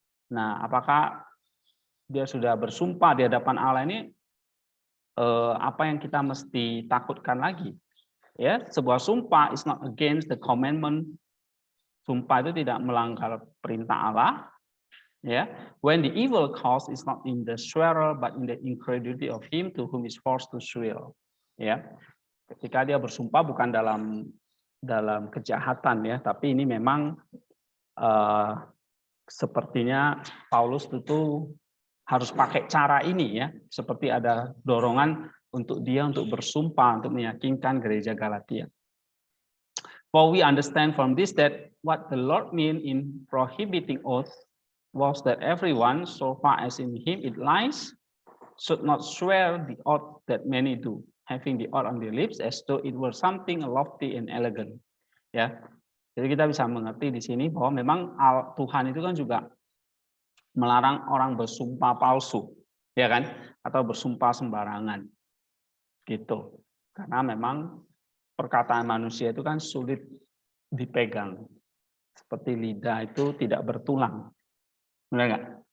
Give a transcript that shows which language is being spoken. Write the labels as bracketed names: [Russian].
[Indonesian] Nah, apakah dia sudah bersumpah di hadapan Allah ini, apa yang kita mesti takutkan lagi? Ya, sebuah sumpah [English] is not against the commandment. [Indonesian] Sumpah itu tidak melanggar perintah Allah. [English] Ya, when the evil cause is not in the swearer but in the incredulity of him to whom is forced to swear. [Indonesian] Ya, ketika dia bersumpah bukan dalam kejahatan, ya, tapi ini memang sepertinya Paulus itu harus pakai cara ini, ya, seperti ada dorongan untuk dia untuk bersumpah untuk meyakinkan gereja Galatia. [English] For we understand from this that what the Lord meant in prohibiting oath was that everyone, so far as in him it lies, should not swear the oath that many do, having the oath on their lips as though it were something lofty and elegant. [Indonesian] Ya, jadi kita bisa mengerti di sini bahwa memang Tuhan itu kan juga melarang orang bersumpah palsu, ya kan, atau bersumpah sembarangan, gitu. Karena memang perkataan manusia itu kan sulit dipegang, seperti lidah itu tidak bertulang, benar nggak?